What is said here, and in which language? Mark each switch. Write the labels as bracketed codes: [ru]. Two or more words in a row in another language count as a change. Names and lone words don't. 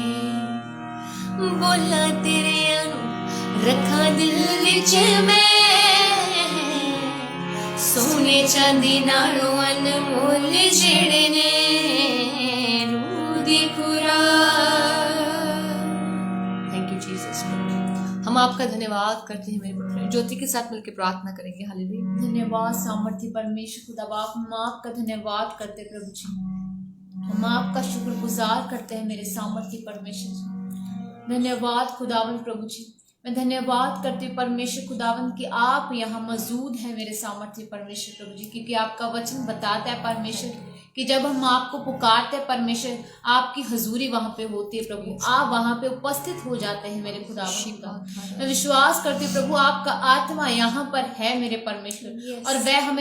[pa] ਬੋਲਾ ਤੇਰੇ ਆਨੂ ਰੱਖਾ ਦਿਲ ਵਿਚ ਮੈਂ ਸੋਨੇ ਚਾਂਦੀ ਨਾਲੋਂ ਅਨਮੋਲ ਜਿਹੜੇ ਨੇ ਰੂਹ ਦੀ ਖੁਰਾਕ [en] thank you Jesus [hi] हम आपका धन्यवाद करते हैं मेरे पुत्र ज्योति के साथ मिलकर प्रार्थना करेंगे हालेलुया धन्यवाद सामर्थ्य परमेश्वर खुदा बाप हम आपका धन्यवाद करते प्रभु जी हम आपका शुक्रगुजार करते हैं मेरे सामर्थ्य परमेश्वर जी धन्यवाद खुदावन प्रभु जी मैं धन्यवाद करती हूँ परमेश्वर खुदावन कि आप यहाँ मौजूद हैं मेरे सामर्थ्य परमेश्वर प्रभु जी क्योंकि आपका वचन बताता है परमेश्वर कि जब हम आपको पुकारते हैं परमेश्वर आपकी हजूरी वहाँ पे होती है प्रभु आप वहाँ पे उपस्थित हो जाते हैं मेरे खुदावन मैं विश्वास करती हूँ प्रभु आपका आत्मा यहाँ पर है मेरे परमेश्वर और वह हमें